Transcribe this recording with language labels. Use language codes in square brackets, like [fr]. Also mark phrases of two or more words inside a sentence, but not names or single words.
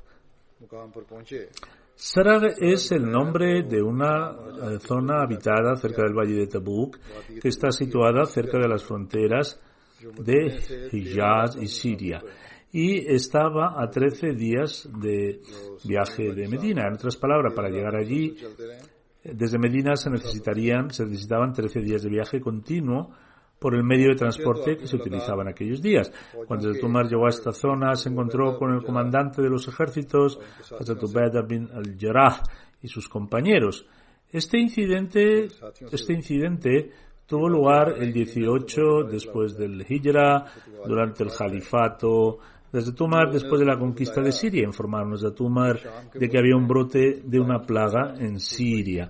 [es] Sarag es el nombre de una zona habitada cerca del valle de Tabuk, que está situada cerca de las fronteras de Hijaz y Siria, y estaba a 13 días de viaje de Medina. En otras palabras, para llegar allí desde Medina se necesitaban 13 días de viaje continuo por el medio de transporte que se utilizaba en aquellos días. Cuando el Umar llegó a esta zona, se encontró con el comandante de los ejércitos, Hazrat Ubaidah bin al-Jarrah, y sus compañeros. Este incidente tuvo lugar el 18 después del Hijra, durante el califato de Umar, después de la conquista de Siria. Informaron a Umar de que había un brote de una plaga en Siria.